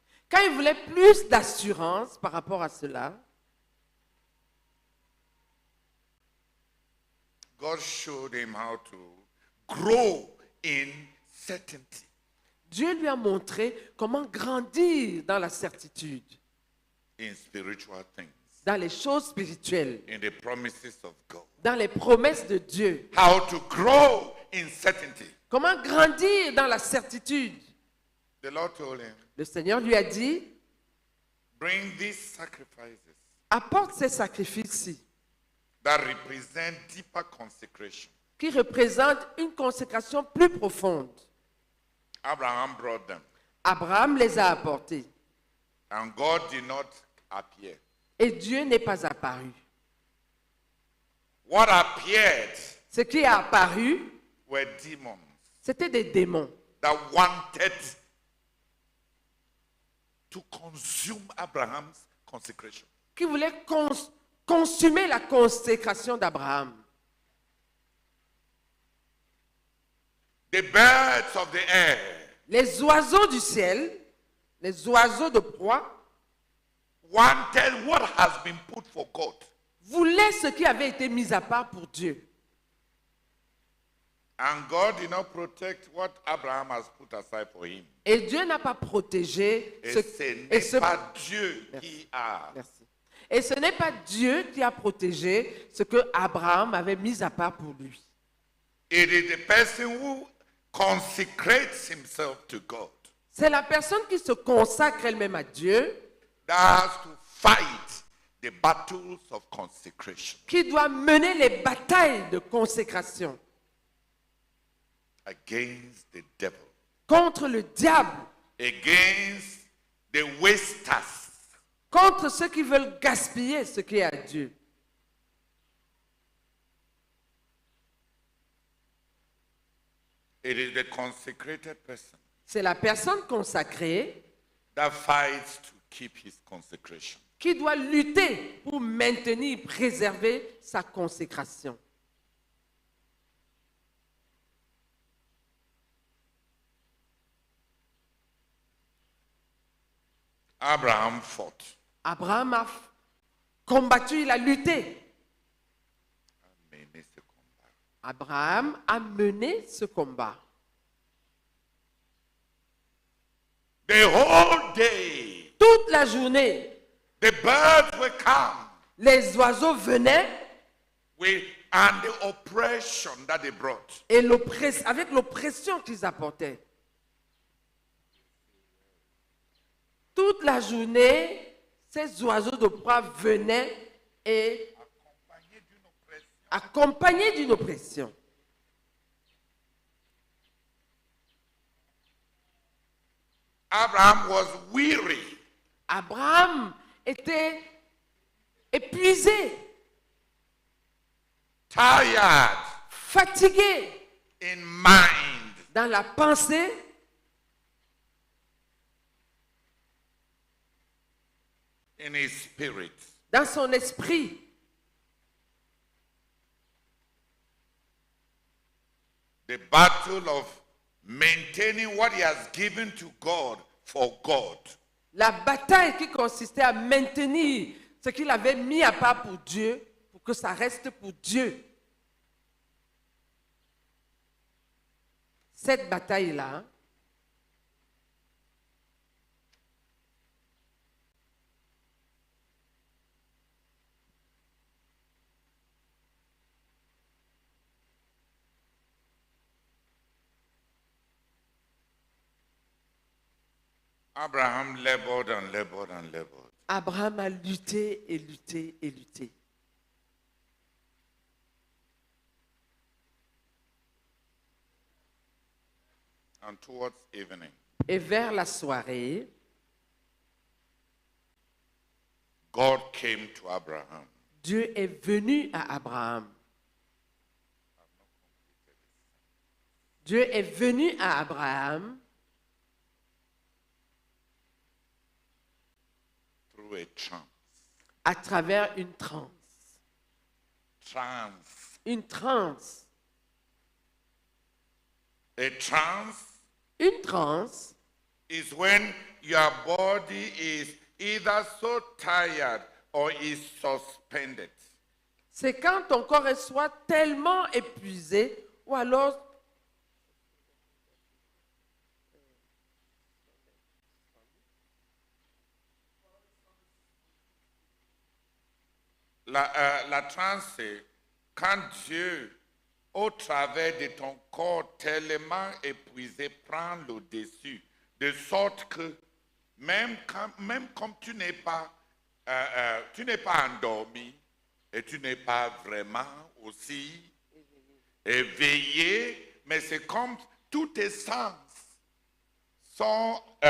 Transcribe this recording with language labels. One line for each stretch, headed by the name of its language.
French: quand il voulait plus d'assurance par rapport à cela,
English: God showed him how to grow in certainty.
French: Dieu lui a montré comment grandir dans la certitude,
English: In spiritual things,
French: dans les choses spirituelles,
English: in the promises of God.
French: dans les promesses de Dieu.
English: How to grow in certainty.
French: Comment grandir dans la certitude?
English: The Lord told him,
French: Le Seigneur lui a dit,
English: bring these sacrifices
French: apporte ces sacrifices-ci,
English: that represent deeper consecration.
French: qui représentent une consécration plus profonde.
English: Abraham brought them,
French: Abraham les a apportés.
English: and God did not appear.
French: Et Dieu n'est pas apparu.
English: What appeared
French: Ce qui est apparu,
English: were demons
French: c'était des démons
English: that wanted to consume Abraham's consecration.
French: qui voulaient consumer la consécration d'Abraham.
English: The birds of the air
French: Les oiseaux du ciel, les oiseaux de proie,
English: wanted what has been put for God.
French: voulaient ce qui avait été mis à part pour Dieu.
English: And God did not protect what Abraham has put aside for him.
French: Et Dieu n'a pas protégé Et ce, ce et n'est ce- pas Dieu qui a. Merci. Et ce n'est pas Dieu qui a protégé ce que Abraham avait mis à part pour lui.
English: It is the person who consecrates himself to God
French: C'est la personne qui se consacre elle-même à Dieu
English: that has to fight the battles of consecration
French: qui doit mener les batailles de consécration
English: against the devil,
French: contre le diable,
English: against the wasters,
French: contre ceux qui veulent gaspiller ce qui est à Dieu.
English: It is the consecrated person
French: C'est la personne consacrée
English: that fights to keep his consecration.
French: qui doit lutter pour maintenir, préserver sa consécration.
English: Abraham fought.
French: Abraham a combattu, il a lutté. Mené ce combat. Abraham a mené ce combat.
English: The whole day,
French: Toute la journée,
English: the birds will come
French: les oiseaux venaient
English: and the oppression that they brought.
French: et avec l'oppression qu'ils apportaient. Toute la journée, ces oiseaux de proie venaient et accompagnés d'une oppression.
English: Abraham was weary.
French: Abraham était épuisé,
English: tired
French: fatigué
English: in mind,
French: dans la pensée,
English: in his spirit.
French: dans son esprit.
English: The battle of maintaining what he has given to God for God.
French: La bataille qui consistait à maintenir ce qu'il avait mis à part pour Dieu, pour que ça reste pour Dieu. Cette bataille-là,
English: Abraham labored and labored and labored.
French: Abraham a lutté et lutté et lutté.
English: And towards evening,
French: Et vers la soirée,
English: God came to Abraham.
French: Dieu est venu à Abraham. Dieu est venu à Abraham
English: Through a trance.
French: à travers une transe.
English: Trance.
French: Une transe.
English: A trance
French: Une transe,
English: is when your body is either so tired or is suspended.
French: c'est quand ton corps est soit tellement épuisé ou alors La transe, c'est quand Dieu, au travers de ton corps tellement épuisé, prend le dessus, de sorte que même comme tu n'es pas endormi et tu n'es pas vraiment aussi éveillé, mais c'est comme tous tes sens sont